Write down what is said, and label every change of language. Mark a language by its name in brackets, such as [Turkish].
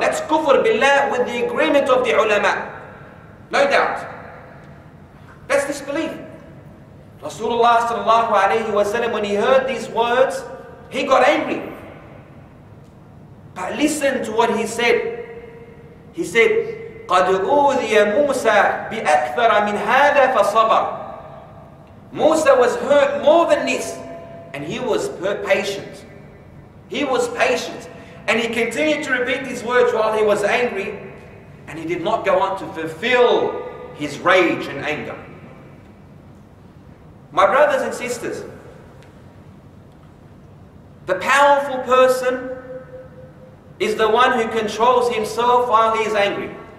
[English] That's kufr billah with the agreement of the ulama. No doubt. That's disbelief. Rasulullah sallallahu alayhi wa sallam, when he heard these words, he got angry. But listen to what he said. He said, [Arabic] قَدْ أُوذِيَ مُوسَى بِأَكْثَرَ مِنْ هَذَا فَصَبَرَ. [English] Musa was hurt more than this, and he was patient. He was patient. And he continued to repeat these words while he was angry, and he did not go on to fulfill his rage and anger. My brothers and sisters, the powerful person is the one who controls himself while he is angry.